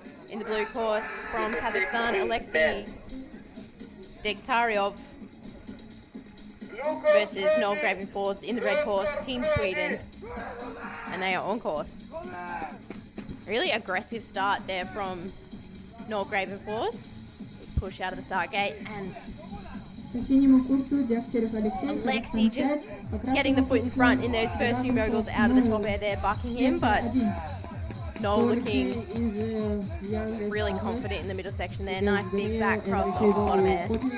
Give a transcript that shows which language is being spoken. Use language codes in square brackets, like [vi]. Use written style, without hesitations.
[en] In the blue course from Kazakhstan, Alexei Degtaryov versus Noel Gravenforth in the red course, Team Sweden. And they are on course. Really aggressive start there from Noel Gravenforth. Push out of the start gate, and [ru] По синему курсу Дегтярев Алексей. [en] Alexei just getting the foot in front in those first few moguls out of the top air there, bucking him, but Noel looking really confident in the middle section there. Nice big back cross off the bottom air.